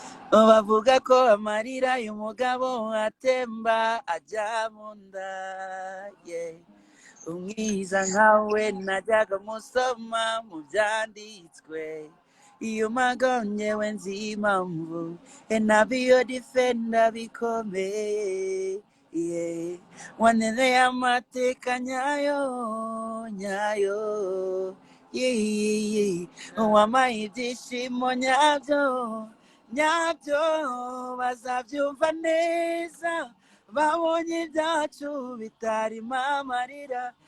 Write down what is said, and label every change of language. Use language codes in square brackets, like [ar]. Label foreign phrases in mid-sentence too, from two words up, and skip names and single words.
[rw] Bavuga ko amarira y'umugabo atemba ajya mu nda, yeah. Umwiza nkawe najyaga musoma mu byanditswe. Iyo magonye we nzi impamvu, [en] and I be your defender bikomeye, yeah. [rw] Waneneye amateka nyayo, nyayo, yeah, yeah, yeah. Wampaye ibyishimo nyabyo, nyabyo, bazabyumva neza, babonye ibyacu bitarimo amarira.